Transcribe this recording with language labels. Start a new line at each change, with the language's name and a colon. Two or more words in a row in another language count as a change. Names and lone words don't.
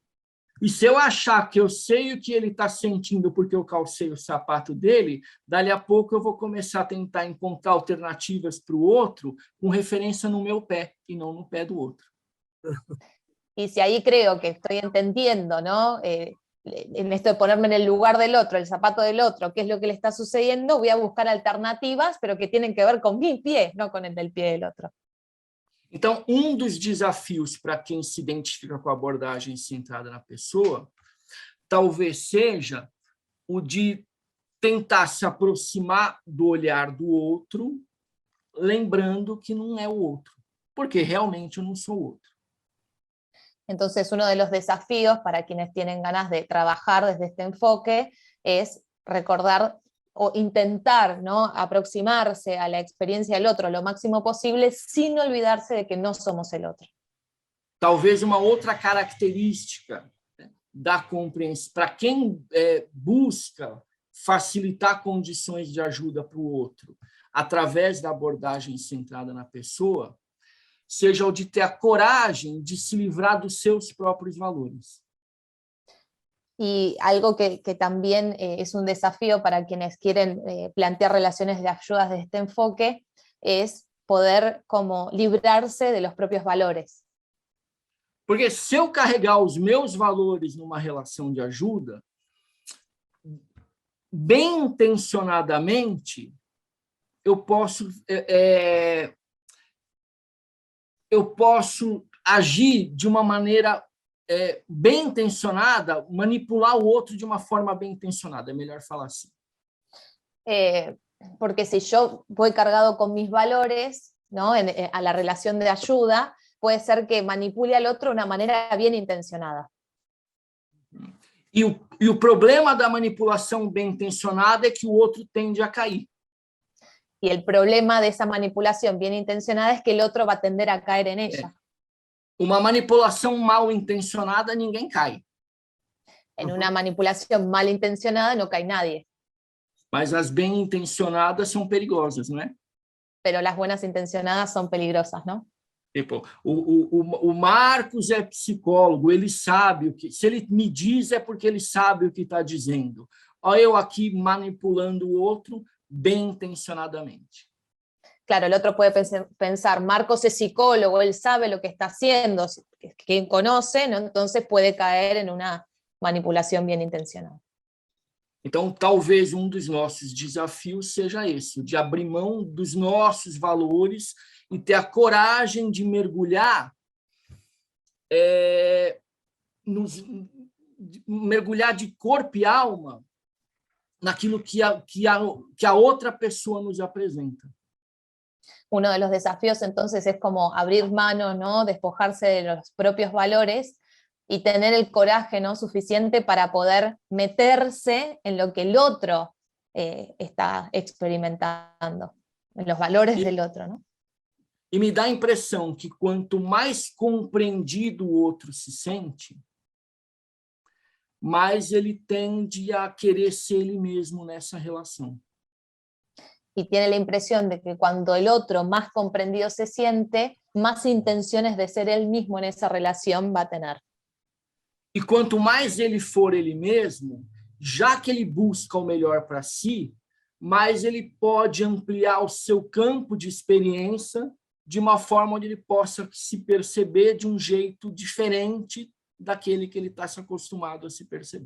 Portuguese: E se eu achar que eu sei o que ele está sentindo porque eu calcei o sapato dele, dali a pouco eu vou começar a tentar encontrar alternativas para o outro com referência no meu pé e não no pé do outro.
Spanish: Y si ahí creo que estoy entendiendo, ¿no? En esto de ponerme en el lugar del otro, el zapato del otro, qué es lo que le está sucediendo, voy a buscar alternativas, pero que tienen que ver con mi pie, no con el del pie del otro.
Portuguese: Então, dos desafios para quem se identifica com a abordagem centrada na pessoa, talvez seja o de tentar se aproximar do olhar do outro, lembrando que não é o outro, porque realmente eu não sou o outro.
Spanish: Entonces, uno de los desafíos para quienes tienen ganas de trabajar desde este enfoque es recordar o intentar, ¿no?, aproximarse a la experiencia del otro lo máximo posible sin olvidarse de que no somos el otro.
Portuguese: Talvez uma outra característica da compreensão, para quem busca facilitar condições de ajuda para o outro através da abordagem centrada na pessoa, seja o de ter a coragem de se livrar dos seus próprios valores.
Spanish: Y algo que también es un desafío para quienes quieren plantear relaciones de ayuda desde este enfoque es poder como librarse de los propios valores.
Portuguese: Porque se eu carregar os meus valores numa relação de ajuda, bem intencionadamente, eu posso agir de uma maneira bem intencionada, manipular o outro de uma forma bem intencionada, é melhor falar assim.
Spanish: Porque si yo voy cargado con mis valores, ¿no?, a la relación de ayuda, puede ser que manipule al otro de una manera bien intencionada.
Portuguese: E o problema da manipulação bem intencionada é que o outro tende a cair.
Spanish: Y el problema de esa manipulación bien intencionada es que el otro va a tender a caer en ella.
Portuguese: Uma manipulação mal intencionada, ninguém cai.
Spanish: En una manipulación mal intencionada no cae nadie.
Portuguese: Mas as bem intencionadas são perigosas, não é?
Spanish: Pero las buenas intencionadas son peligrosas, ¿no?
Portuguese: Tipo, o Marcos é psicólogo, ele sabe o que... Se ele me diz, é porque ele sabe o que está dizendo. Olha eu aqui manipulando o outro bem intencionadamente.
Spanish: Claro, el otro puede pensar, Marcos es psicólogo, él sabe lo que está haciendo, quien conoce, ¿no? Entonces puede caer en una manipulación bien intencionada.
Portuguese: Então, talvez dos nossos desafios seja esse, o de abrir mão dos nossos valores e ter a coragem de mergulhar mergulhar de corpo e alma naquilo que a outra pessoa nos apresenta.
Spanish: Uno de los desafíos entonces es como abrir mano, ¿no? Despojarse de los propios valores y tener el coraje, ¿no? Suficiente para poder meterse en lo que el otro está experimentando, en los valores del otro, ¿no?
Portuguese: E me dá a impressão que quanto mais compreendido o outro se sente, mais ele tende a querer ser ele mesmo nessa relação.
Spanish: Y tiene la impresión de que cuando el otro más comprendido se siente, más intenciones de ser él mismo en esa relación va a tener.
Portuguese: E quanto mais ele for ele mesmo, já que ele busca o melhor para si, mais ele pode ampliar o seu campo de experiência de uma forma onde ele possa se perceber de um jeito diferente daquele que ele está se acostumado a se perceber.